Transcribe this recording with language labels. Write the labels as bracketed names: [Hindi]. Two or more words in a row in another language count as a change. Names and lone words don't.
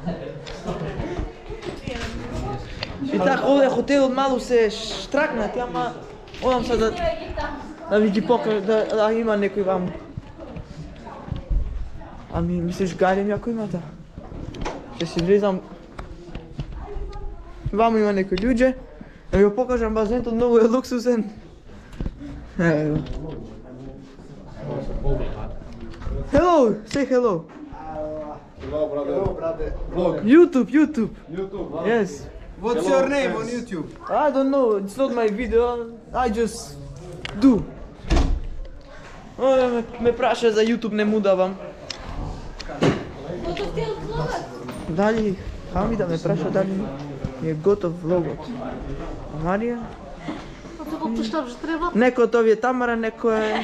[Macedonian] И така овде хотелот малу се штракнати, ама одам се да ви ги покажам, да има некој ваму. Ами, мислиш галим ако имате? Ќе си влезам. Ваму има некои луѓе. Да ви го покажам базентот, многу е луксузен. Еве го. [English] Hello, say hello. Hello, brate. YouTube. YouTube. Yes. What's your name on YouTube? I don't know, it's not my video, I just do. [Macedonian] Ме праша за YouTube, не му давам. Дали, Хами да ме праша дали ми е готов влогот. Марија? Некој од овие Тамара, некој е...